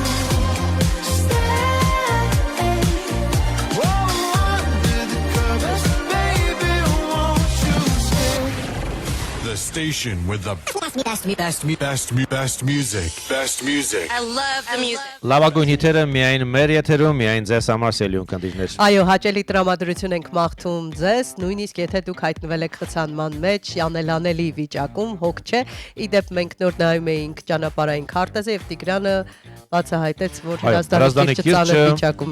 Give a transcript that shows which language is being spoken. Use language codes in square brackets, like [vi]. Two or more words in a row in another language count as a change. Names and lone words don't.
[en] Stay? Oh, under the covers, baby, won't you stay? The station with the best music. Best music. I love the music. [hy] Լավագույն հիթերը միայն մեր եթերում, միայն ձեզ համար սելյուն կնդիրներ։ Այո, հաճելի տրամադրություն ենք մաղթում ձեզ, նույնիսկ եթե դուք հայտնվել եք խցանման մեջ, անելանելի վիճակում, հոգ չէ։ Իդեպ մենք նոր նայում էինք ճանապարհային քարտեզը եւ Տիգրանը բացահայտեց, որ Հրազդանի կիրճը վիճակում է։